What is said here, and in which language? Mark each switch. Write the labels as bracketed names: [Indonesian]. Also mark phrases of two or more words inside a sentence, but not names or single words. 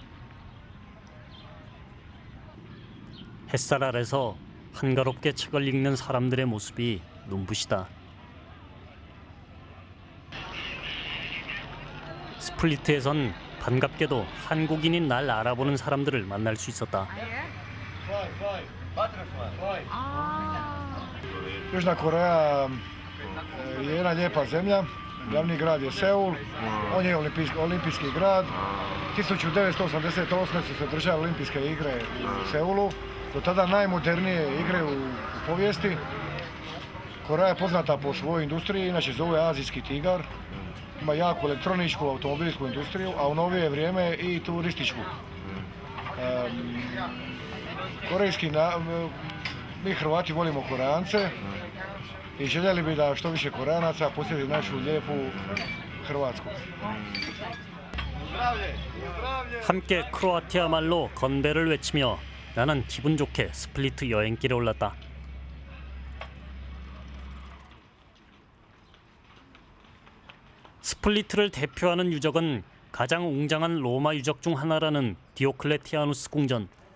[Korean] 햇살 아래서 한가롭게 책을 읽는 사람들의 모습이 눈부시다. 스플리트에선 반갑게도 한국인인 날 알아보는 사람들을 만날 수 있었다. [Croatian] Južna Koreja je jedna lijepa zemlja, glavni grad je Seul, on je olimpijski grad. 1988. su se održale olimpijske igre u Seulu, do tada najmodernije igre u povijesti. Koreja je poznata po svojoj industriji, inače zove azijski tigar. Ima jaku elektroničku, automobilsku industriju, a u novije vrijeme i turističku. Mi Hrvati volimo Koreance i željeli bi da što više Koreanaca posjeti našu lijepu Hrvatsku. [Korean] 함께 크로아티아 말로 건배를 외치며 나는 기분 좋게 스플리트 여행길에 올랐다. 스플리트를 대표하는 유적은 가장 웅장한 로마 유적 중 하나라는 디오클레티아누스 궁전.